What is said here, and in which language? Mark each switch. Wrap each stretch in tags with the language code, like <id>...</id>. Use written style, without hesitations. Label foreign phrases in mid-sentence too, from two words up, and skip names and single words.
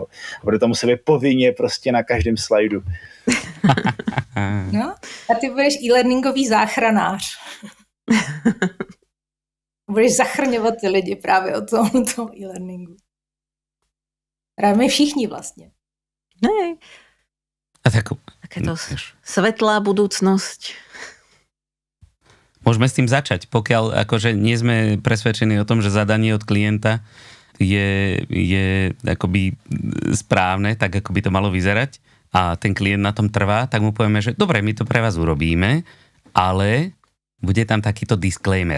<cs>Bude to muset být povinně prostě na každém slajdu. No, a ty budeš e-learningový záchranář. Budeš zachrňovat ty lidi právě o tom e-learningu. Právě my všichni vlastně. Ne.</cs> <sk>A takéto svetlá budúcnosť. Môžeme s tým začať, pokiaľ akože nie sme presvedčení o tom, že zadanie od klienta je akoby správne, tak ako by to malo vyzerať a ten klient na tom trvá, tak mu povieme, že dobre, my to pre vás urobíme, ale bude tam takýto disclaimer.</sk>